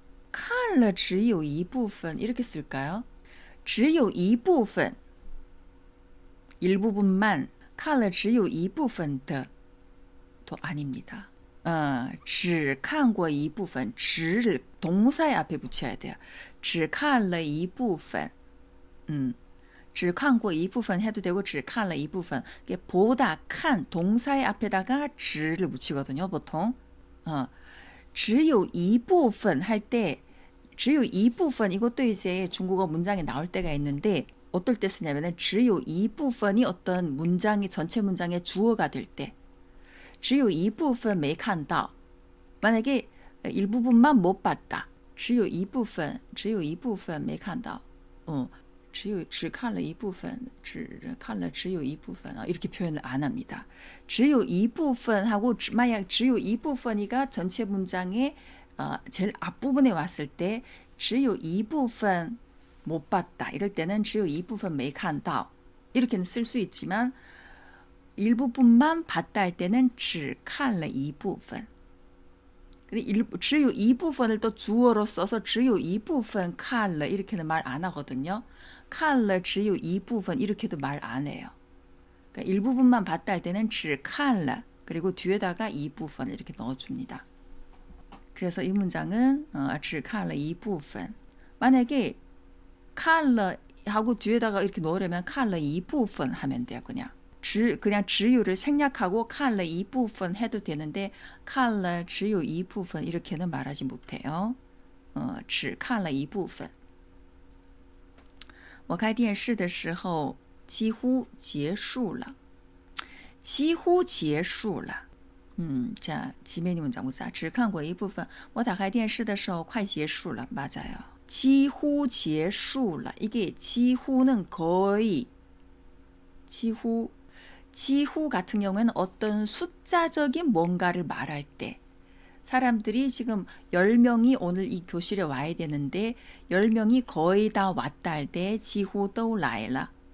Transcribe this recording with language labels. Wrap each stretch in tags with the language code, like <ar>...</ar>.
<zh>看了只有一部分</zh> <ko>이렇게 쓸까요?</ko> <zh>只有一部分</zh> <ko>일부분만,</ko> <zh>看了只有一部分的</zh> <ko>또 아닙니다.</ko> <zh>只看过一部分,</zh> <ko>只를 동사의 앞에 붙여야 돼요.</ko> <zh>只看了一部分. 只看过一部分</zh> <ko>해도 되고,</ko> <zh>只看了一部分.</zh> <ko>보다, 칸, 동사의 앞에다가 只를 붙이거든요, 보통.</ko> <zh>只有一部分</zh> <ko>할 때, 只有一部分 이것도 이제 중국어 문장에 나올 때가 있는데, 어떨 때 쓰냐면은 只有一部分이 어떤 문장이 전체 문장의 주어가 될 때,</ko> <zh>只有一部分没看到.</zh> <ko>만약에 일부분만 못 봤다.</ko> <zh>只有一部分没看到. 只看了一部分, 只有一部分,</zh> <ko>이렇게 표현을 안 합니다.</ko> <zh>只有一部分</zh> <ko>하고, 만약 只有一部分이가 전체 문장의 제일 앞부분에 왔을 때 只有一部分못 봤다. 이럴 때는</ko> <zh>只有一部分没看到.</zh> <ko>이렇게는 쓸 수 있지만, 일부분만 봤다 할 때는</ko> <zh>只看了一部分.</zh> <ko>근데</ko> <zh>只有一部分</zh> <ko>을 또 주어로 써서</ko> <zh>只有一部分看了</zh> <ko>이렇게는 말 안 하거든요.</ko> <zh>看了只有一部分</zh> <ko>이렇게도 말 안 해요. 그러니까 일부분만 봤다 할 때는</ko> <zh>只看了</zh> <ko>그리고 뒤에다가</ko> <zh>一部分</zh> <ko>이렇게 넣어줍니다. 그래서 이 문장은</ko> <zh>只看了一部分.</zh> <ko>만약에</ko> <zh>看了</zh> <ko>하고 뒤에다가 이렇게 넣으려면</ko> <zh>看了一部分</zh> <ko>하면 돼요. 그냥</ko> <zh>只有</zh> <ko>를 생략하고</ko> <zh>看了一部分</zh> <ko>해도 되는데</ko> <zh>看了只有一部分</zh> <ko>이렇게는 말하지 못해요.</ko> <zh>只看了一部分. 我开电视的时候几乎结束了. 几乎结束了.</zh> <ko>자, 지메니 문장 무사.</ko> <zh>只看过一部分我打开电视的时候快结束了</zh> <ko>맞아요.</ko> <zh>几乎结束了</zh> <ko>이게 几乎는 거의 几乎 같은 경우에는 어떤 숫자적인 뭔가를 말할 때 사람들이 지금 10명이 오늘 이 교실에 와야 되는데 10명이 거의 다 왔다 할 때 지후 또 라일라</ko>